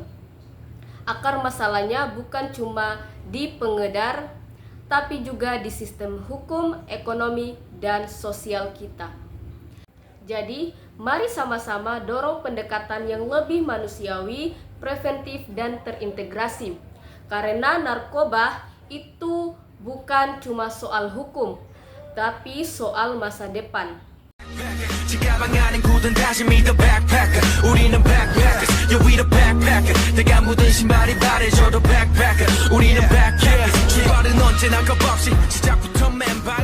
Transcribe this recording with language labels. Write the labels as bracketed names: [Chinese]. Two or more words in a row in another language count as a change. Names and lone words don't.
[Indonesian] Akar masalahnya bukan cuma di pengedar, tapi juga di sistem hukum, ekonomi, dan sosial kita. Jadi, mari sama-sama dorong pendekatan yang lebih manusiawi, preventif, dan terintegrasi. Karena narkoba itu bukan cuma soal hukum, tapi soal masa depan. [Korean] 지가방 안엔 굳은 다짐이 [English] the backpacker [Korean] 우리는 [English] backpackers yeah we the backpacker [Korean] 내가 묻은 신발이 바래져도 backpacker 우리는 backpackers 출발은 언제나 겁없이 시작부터 맨